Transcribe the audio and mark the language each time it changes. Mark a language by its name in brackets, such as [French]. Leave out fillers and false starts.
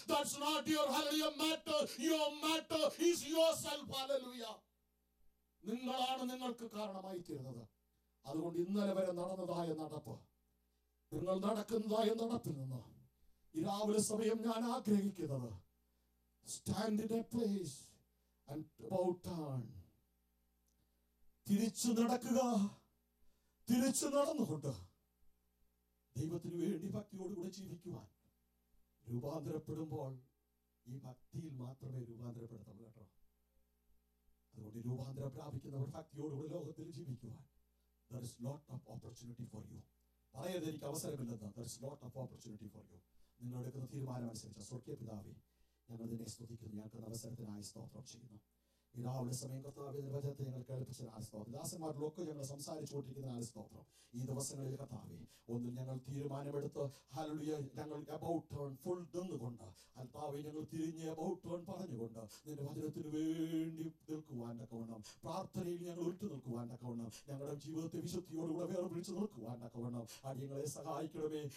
[English] That's not your hallelujah matter. Your matter is yourself. Hallelujah. [Malayalam] നിങ്ങളാണ് നിങ്ങൾക്ക് കാരണമായി തീരുന്നത്. അതുകൊണ്ട് ഇന്നലെ വരെ നടന്നതായ നടപ്പ്, നിങ്ങൾ നടക്കുന്നതായ നടപ്പിൽ നിന്ന് ഈ രാവിലെ സമയം ഞാൻ ആഗ്രഹിക്കുന്നത്, [English] Stand in a place and about turn. [Malayalam] തിരിച്ചു നടക്കുക. തിരിച്ചു നടന്നുകൊണ്ട് ദൈവത്തിന് വേണ്ടി ഭക്തിയോടുകൂടെ ജീവിക്കുവാൻ രൂപാന്തരപ്പെടുമ്പോൾ ഈ ഭക്തിയിൽ മാത്രമേ രൂപാന്തരപ്പെടുത്തുള്ളൂ കേട്ടോ. അതുകൊണ്ട് രൂപാന്തരം പ്രാപിക്കുന്നവർ ഭക്തിയോടുകൂടെ ലോകത്തിൽ ജീവിക്കുവാൻ [English] there is lot of opportunity for you. [Malayalam] പറയരുത് എനിക്ക് അവസരമില്ലെന്ന്. [English] there is lot of opportunity for you. [Malayalam] നിങ്ങൾ എടുക്കുന്ന തീരുമാനം അനുസരിച്ച് സ്വർഗീയ പിതാവേ, ഞങ്ങൾ നിന്നെ സ്തുതിക്കുന്നു. ഞങ്ങൾക്ക് അവസരത്തിനായി സ്തോത്രം ചെയ്യുന്നു. ഈ രാവിലെ സമയം കർത്താവിന്റെ വചനത്തെ ഞങ്ങൾ കേൾപ്പിച്ചതിനാൽ സ്തോത്രം. ദാസന്മാരിലൊക്കെ ഞങ്ങൾ സംസാരിച്ചുകൊണ്ടിരിക്കുന്നതിനാൽ സ്തോത്രം. ഈ ദിവസങ്ങളിൽ കർത്താവേ, ഒന്നിൽ ഞങ്ങൾ തീരുമാനമെടുത്ത് ഹല്ലേലൂയ ഞങ്ങൾ അബൌട്ട് ടേൺ ഫുൾ നിന്നുകൊണ്ട് കർത്താവേ ഞങ്ങൾ തിരിഞ്ഞ് അബൌട്ട് ടേൺ പറഞ്ഞുകൊണ്ട് നിന്റെ വചനത്തിന് വേണ്ടി നിൽക്കുവാൻ തക്കവണ്ണം, പ്രാർത്ഥനയിൽ ഞങ്ങൾ ഉറ്റു നിൽക്കുവാൻ തക്കവണ്ണം, ഞങ്ങളുടെ ജീവിതത്തെ വിശുദ്ധിയോടുകൂടെ വേർപിടിച്ച് നിൽക്കുവാൻ തക്കവണ്ണം അടിയങ്ങളെ സഹായിക്കണമേ.